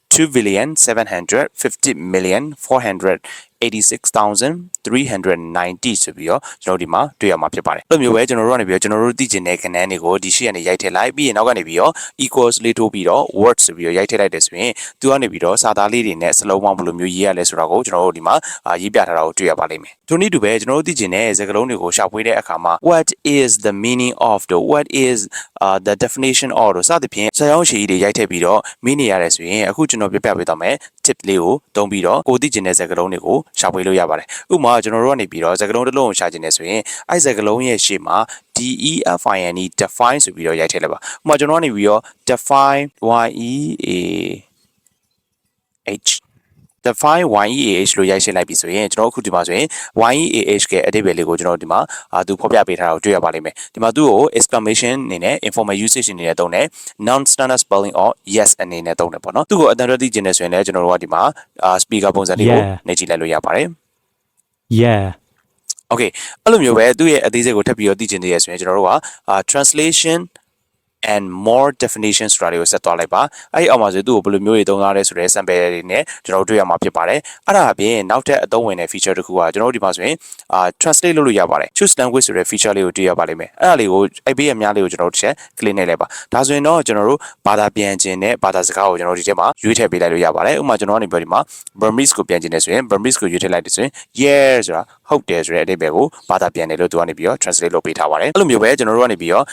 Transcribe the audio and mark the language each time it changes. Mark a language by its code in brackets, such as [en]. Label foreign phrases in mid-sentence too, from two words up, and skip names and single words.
[my] 2,750,486,390 ဆိုပြီးတော့ကျွန်တော်ဒီမှာတွေ့ရမှာဖြစ်ပါတယ်အဲ့လိုမျိုးပဲကျွန်တော်တို့ကနေပြီးတော့ကျွန်တော်တို့သိချင်တဲ့ကဏ္ဍတွေကိုဒီရှေ့ကနေရိုက်ထည့်လိုက်ပြီးရင်နောက်ကနေပြီးတော့ equals လေးထိုးပြီးတော့ word ဆိုပြီးတော့ရိုက်ထည့်လိုက် တယ်ဆိုရင်သူကနေပြီးတော့စာသားလေးတွေနဲ့စလုံးပေါင်းဘယ်လိုမျိုးရေးရလဲဆိုတာကိုကျွန်တော်တို့ဒီမှာရေးပြထားတာကိုတွေ့ရပါလိမ့်မယ်ထိုနည်းတူပဲကျွန်တော်တို့သိချင်တဲ့စကားလုံးတွေကိုရှာဖွေတဲ့အခါမှာ [en] what is the meaning of the what is the definition of [my] စသဖြင့်စာရောင်းရှည်ကြီးတွေရိုက်ထည့်ပြီးတော့မင်းနေရတယ်ဆိုရင်အခုကျွန်တော်ပြပြပေးသွားမယ် tip လေးကိုသုံးပြီးတော့ကိုသိချင်တဲ့စကားလုံးတွေကိုရှာဖွေလို့ရပါတယ်ဥပမာကျွန်တော်တို့ကနေပြီးတော့စကားလုံးတစ်လုံးကိုရှာချင်တယ်ဆိုရင်အဲ့စကားလုံးရဲ့ရှေ့မှာ define ဆိုပြီးတော့ရိုက်ထည့်လိုက်ပါဥပမာကျွန်တော်ကနေပြီးတော့ define [en] define yeah [my] လို့ရိုက်ရှင်းလိုက်ပြီဆိုရင်ကျွန်တော်အခုဒီမှာဆိုရင် yeah ရဲ့အဓိပ္ပာယ်လေးကိုကျွန်တော်ဒီမှာသူဖော်ပြပေးထားတာကိုတွေ့ရပါလိမ့်မယ်ဒီမှာသူ့ကို exclamation အနေနဲ့ [en] informal usage [my] အနေနဲ့သုံးတယ် [en] non standard spelling or yes [my] အနေနဲ့သုံးတယ်ပေါ့နော်သူ့ကိုအတန်ရသိချင်တယ်ဆိုရင်လည်းကျွန်တော်တို့ကဒီမှာ speaker ပုံစံလေးကိုနှိပ်ကြည့်လိုက်လို့ရပါတယ် [en] Yeah [my] okay အဲ့လိုမျိုးပဲသူ့ရဲ့အသေးစိတ်ကိုထပ်ပြီးတော့သိချင်သေးရဆိုရင်ကျွန်တော်တို့က [en] translation and more definition [my] ဆိုတာတွေကိုဆက်သွားလိုက်ပါအဲ့ဒီအောက်မှာဆိုသူ့ကိုဘယ်လိုမျိုးတွေသုံးထားလဲဆိုတဲ့ sample တွေနဲ့ကျွန်တော်တို့တွေ့ရမှာဖြစ်ပါတယ်အဲ့ဒါအပြင်နောက်ထပ်အသုံးဝင်တဲ့ feature တစ်ခုကကျွန်တော်တို့ဒီမှာဆိုရင်translate လုပ်လို့ရပါတယ် [en] choose language [my] ဆိုတဲ့ feature လေးကိုတွေ့ရပါလိမ့်မယ်အဲ့ဒါလေးကိုအဲ့ဘေးအများလေးကိုကျွန်တော်တို့တစ်ချက် click နှိပ်လိုက်ပါဒါဆိုရင်တော့ကျွန်တော်တို့ဘာသာပြန်ခြင်းနဲ့ဘာသာစကားကိုကျွန်တော်တို့ဒီထဲမှာရွေးထည့်ပေးလိုက်လို့ရပါတယ်ဥပမာကျွန်တော် ကနေပြောဒီမှာ Burmese ကိုပြန်ခြင်းနဲ့ဆိုရင် Burmese ကိုရွေးထည့်လိုက်တယ်ဆိုရင် yeah ဆိုတာဟုတ်တယ်ဆိုတဲ့အဓိပ္ပာယ်ကိုဘာသာပြန်တယ်လို့သူကနေပြီးတော့ translate လုပ်ပေးထားပါတယ်အဲ့လိုမျိုးပဲကျွန်တော်တို့ကနေပြီးတော့